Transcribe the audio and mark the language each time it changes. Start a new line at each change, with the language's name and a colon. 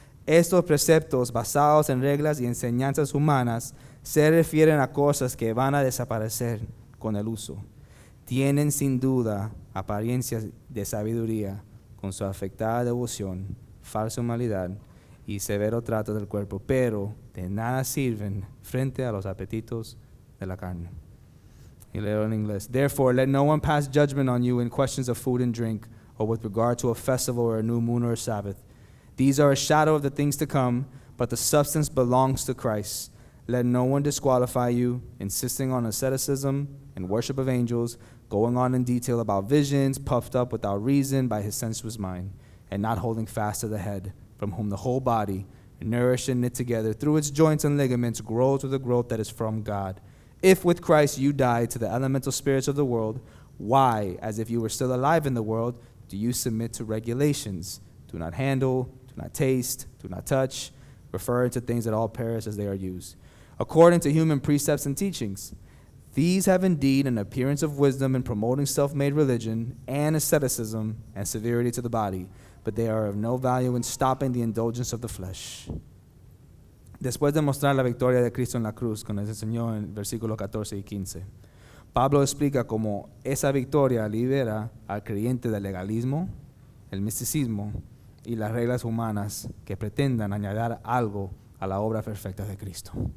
Spanish: Estos preceptos, basados en reglas y enseñanzas humanas, se refieren a cosas que van a desaparecer con el uso. Tienen sin duda apariencias de sabiduría, con su afectada devoción, falsa humanidad y severo trato del cuerpo, pero de nada sirven frente a los apetitos de la carne. Y leo en inglés.
English: Therefore, let no one pass judgment on you in questions of food and drink, or with regard to a festival or a new moon or a Sabbath. These are a shadow of the things to come, but the substance belongs to Christ. Let no one disqualify you, insisting on asceticism and worship of angels, going on in detail about visions, puffed up without reason by his sensuous mind, and not holding fast to the head, from whom the whole body, nourished and knit together through its joints and ligaments, grows with the growth that is from God. If with Christ you died to the elemental spirits of the world, why, as if you were still alive in the world, do you submit to regulations? Do not handle, do not taste, do not touch, referring to things that all perish as they are used, according to human precepts and teachings. These have indeed an appearance of wisdom in promoting self-made religion and asceticism and severity to the body, but they are of no value in stopping the indulgence of the flesh.
Spanish: Después de mostrar la victoria de Cristo en la cruz, como nos enseñó en versículos 14 y 15, Pablo explica cómo esa victoria libera al creyente del legalismo, el misticismo y las reglas humanas que pretendan añadir algo a la obra perfecta de Cristo.